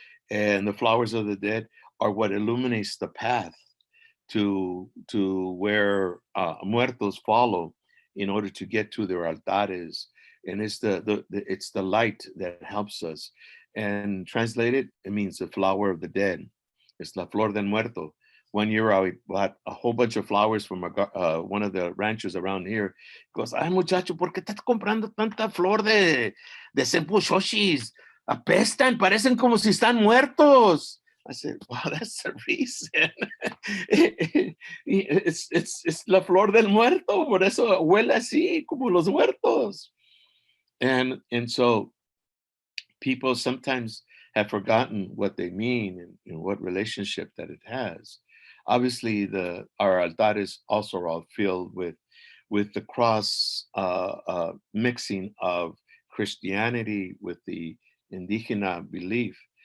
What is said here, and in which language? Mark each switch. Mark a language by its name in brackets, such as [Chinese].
[English] And the flowers of the dead are what illuminates the path to where muertos follow in order to get to their altares. And it's it's the light that helps us. And translated, it means the flower of the dead. It's la flor del muerto. One year I bought a whole bunch of flowers from one of the ranchers around here. [Spanish] He goes, ay muchacho, ¿por qué estás comprando tanta flor de senpuchoshis? Apestan, parecen como si están muertos. [English] I said, wow, that's the reason. [Spanish] it's la flor del muerto, por eso huele así, como los muertos. [English] And so people sometimes have forgotten what they mean and what relationship that it has. Obviously, our altares also are all filled with the cross mixing of Christianity with the indigena belief.